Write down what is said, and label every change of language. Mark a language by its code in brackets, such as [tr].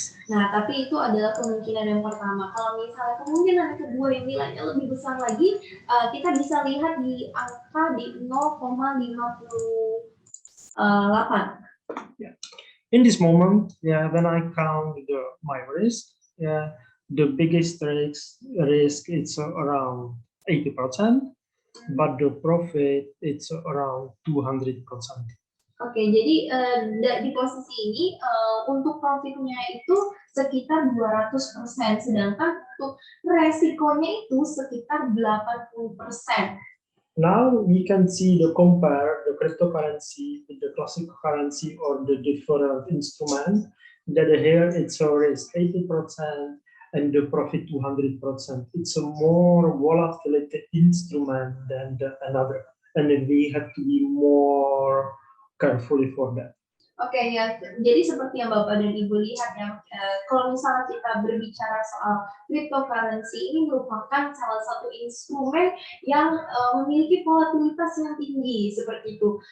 [id] Nah, tapi itu adalah kemungkinan yang pertama. Kalau misalnya kemungkinan yang kedua yang nilainya lebih besar lagi, kita bisa lihat di angka di 0,58. [en] Yeah. In this moment, yeah, when I count my risk, yeah, the biggest risk it's around 80%. But the profit it's around 200%. [id] Oke, jadi di posisi ini untuk profitnya itu sekitar 200%, sedangkan untuk resikonya itu sekitar 80%. [en] Now we can see compare the cryptocurrency with the classic currency or the different instrument. That here it's a risk 80%. And the profit 200%. It's a more volatility instrument than another, and we have to be more carefully for that. [id] Oke, ya, jadi seperti yang Bapak dan Ibu lihat ya, kalau misalnya kita berbicara soal cryptocurrency, ini merupakan salah satu instrumen yang memiliki volatilitas yang tinggi seperti itu.